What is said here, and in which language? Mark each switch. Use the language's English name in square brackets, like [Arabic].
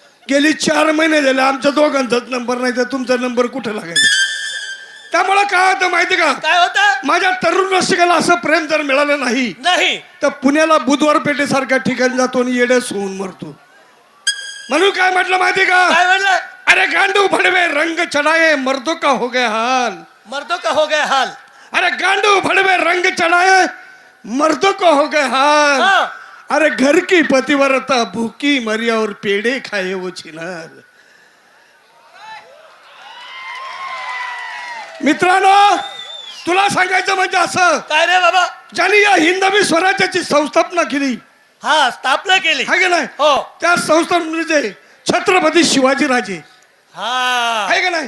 [Marathi] गेली 4 महिने झाले आमच्या दोघांचाच नंबर नाही तर तुमचा नंबर कुठं लागायचा. त्यामुळे काय होतं माहिती का, काय होतं? माझ्या तरुण रसिकाला असं प्रेम जर मिळालं नाही नाही तर पुण्याला बुधवार पेठेसारख्या ठिकाणी जातो आणि येड्यास होऊन मरतो. म्हणून काय म्हटलं माहिती का, काय म्हणलं? [Hindi] अरे गांडू भडवे रंग चढाए मर्दों का हो गया हाल. मर्दों का हो गया हाल. अरे गांडू भडवे रंग चढ़ाए मर्दों को हो गए हाल. हाँ. अरे घर की पतिव्रता भूखी मरी और पेड़े खाए वो छिनार. [Marathi] मित्रांनो, तुला सांगायचं म्हणजे असं, काय रे बाबा? ज्यांनी या हिंदवी स्वराज्याची संस्थापना केली हा, स्थापना केली. आहे का नाही, हो. त्या संस्थापनेचे छत्रपती शिवाजी राजे हा, आहे का नाही,